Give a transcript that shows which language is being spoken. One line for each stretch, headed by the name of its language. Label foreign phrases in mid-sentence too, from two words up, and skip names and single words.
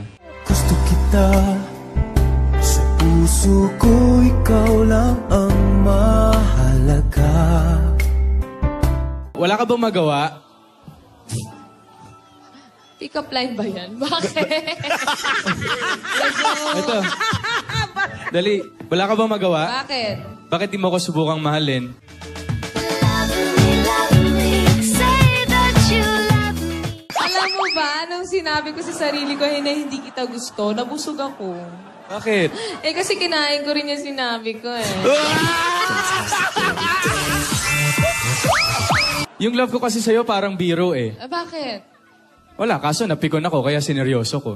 Filipino: Gusto kita sa puso ko, ikaw lang ang mahalaga. Wala ka bang magawa? Pick-up line ba yan? Bakit? Ito. Dali, wala ka bang magawa? Bakit? Bakit di mo ko subukang mahalin?
English: Love me, say that you love me.
Filipino: Alam mo ba, nung sinabi ko sa sarili ko na hindi kita gusto, nabusog ako. Bakit? Eh kasi kinain ko rin yung sinabi ko eh. Yung love ko kasi sa'yo parang biro eh. Bakit? Wala, kaso napikon ako kaya sineryoso ko.